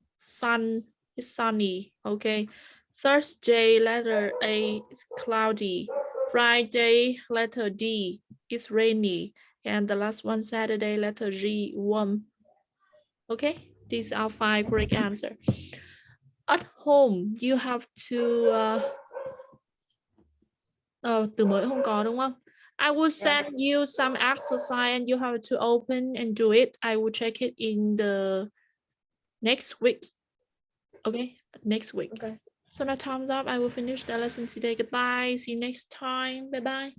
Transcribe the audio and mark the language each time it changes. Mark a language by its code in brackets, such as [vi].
[en] Sun is sunny. Okay. Thursday, letter A is cloudy. Friday, letter D is rainy. And the last one, Saturday, letter G, warm. Okay, these are 5 correct answers. At home, you have to [vi] từ mới không có đúng không? [en] I will send you some exercise and you have to open and do it. I will check it in the next week. Okay, next week. Okay. So now time's up. I will finish the lesson today. Goodbye. See you next time. Bye bye.